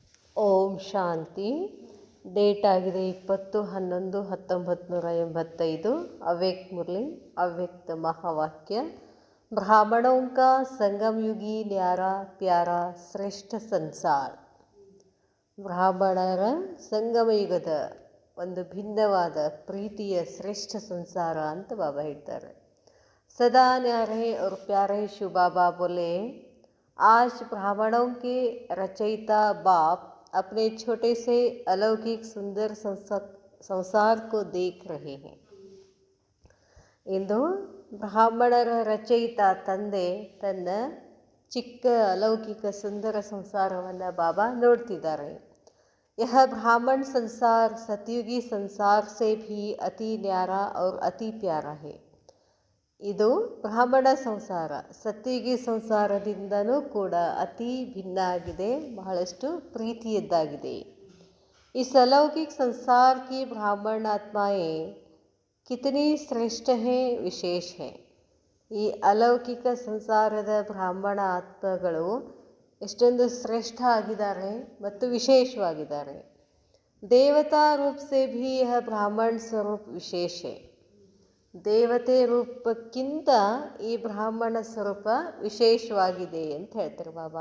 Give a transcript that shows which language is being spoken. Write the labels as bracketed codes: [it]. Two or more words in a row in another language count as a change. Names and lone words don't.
[kn] ಓಂ ಶಾಂತಿ. ಡೇಟ್ ಆಗಿದೆ 20/11/1985. [hi] ಅವ್ಯಕ್ತ ಮುರಳಿ, ಅವ್ಯಕ್ತ ಮಹಾವಾಕ್ಯ. ब्राह्मणों का संगम युगी न्यारा प्यारा श्रेष्ठ संसार. [kn] ಬ್ರಾಹ್ಮಣರ ಸಂಗಮ ಯುಗದ ಒಂದು ಭಿನ್ನವಾದ ಪ್ರೀತಿಯ ಶ್ರೇಷ್ಠ ಸಂಸಾರ ಅಂತ ಬಾಬಾ ಹೇಳ್ತಾರೆ. [hi] सदा न्यारे और प्यारे शिव बाबा बोले, आज ब्राह्मणों के रचयिता बाप अपने छोटे से अलौकिक सुंदर संसार को देख रहे हैं. [kn] ಇಂದು ಬ್ರಾಹ್ಮಣರ ರಚಯಿತ ತಂದೆ ತನ್ನ ಚಿಕ್ಕ ಅಲೌಕಿಕ ಸುಂದರ ಸಂಸಾರವನ್ನು ಬಾಬಾ ನೋಡ್ತಿದ್ದಾರೆ. [hi] यह ब्राह्मण संसार सतयुगी संसार से भी अति न्यारा और अति प्यारा है. [kn] ಇದು ಬ್ರಾಹ್ಮಣ ಸಂಸಾರ ಸತ್ಯುಗಿ ಸಂಸಾರದಿಂದನೂ ಕೂಡ ಅತಿ ಭಿನ್ನ ಆಗಿದೆ, ಬಹಳಷ್ಟು ಪ್ರೀತಿಯದ್ದಾಗಿದೆ. [hi] इस अलौकिक संसार की ब्राह्मण आत्माएं कितनी श्रेष्ठ हैं, विशेष हैं. [kn] ಈ ಅಲೌಕಿಕ ಸಂಸಾರದ ಬ್ರಾಹ್ಮಣ ಆತ್ಮಗಳು ಎಷ್ಟೊಂದು ಶ್ರೇಷ್ಠ ಆಗಿದ್ದಾರೆ ಮತ್ತು ವಿಶೇಷವಾಗಿದ್ದಾರೆ. [hi] देवता रूप से भी यह ब्राह्मण स्वरूप विशेष है. [kn] ದೇವತೆ ರೂಪಕ್ಕಿಂತ ಈ ಬ್ರಾಹ್ಮಣ ಸ್ವರೂಪ ವಿಶೇಷವಾಗಿದೆ ಅಂತ ಹೇಳ್ತಾರೆ ಬಾಬಾ.